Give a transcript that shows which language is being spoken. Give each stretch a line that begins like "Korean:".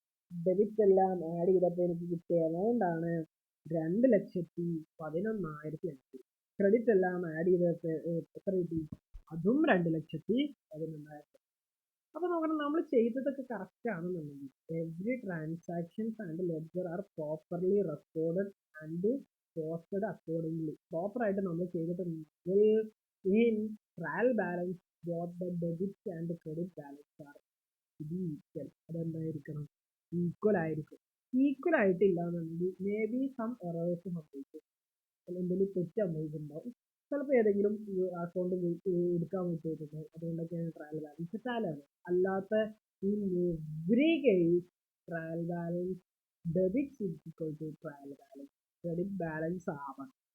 Malayalam: Debit എല്ലാം add ചെയ്തപ്പോൾ എനിക്ക് കിട്ടിയ എമൗണ്ട് ആണ് 2,11,500. ക്രെഡിറ്റ് എല്ലാം ആഡ് ചെയ്തപ്പോൾ എത്ര കിട്ടി, അതും 2,11,500. അപ്പൊ നോക്കണം, നമ്മൾ ചെയ്തതൊക്കെ കറക്റ്റ് ആണെന്നുണ്ടെങ്കിൽ
English: Every transactions and ledger are properly recorded and posted accordingly.
Malayalam: പ്രോപ്പറായിട്ട് നമ്മൾ ചെയ്തിട്ടുണ്ടെങ്കിൽ
English: in trial balance both the debit and credit balance are to be equal.
Malayalam: അതെന്തായിരിക്കണം, equal ആയിരിക്കും. ഈക്വൽ ആയിട്ടില്ല എന്നുണ്ടെങ്കിൽ മേ ബി സം എറേഴ്സ് സംഭവിക്കും, എന്തെങ്കിലും തെറ്റ് സംഭവിക്കുന്നുണ്ടാവും. ചിലപ്പോൾ ഏതെങ്കിലും അക്കൗണ്ട് എടുക്കാൻ പറ്റിയിട്ടുണ്ടാവും, അതുകൊണ്ടൊക്കെയാണ് ട്രയൽ ബാലൻസ് ചാലാണ്. അല്ലാത്ത
English: in every case trial balance debit is equal to trial balance credit
Malayalam: balance ആവണം.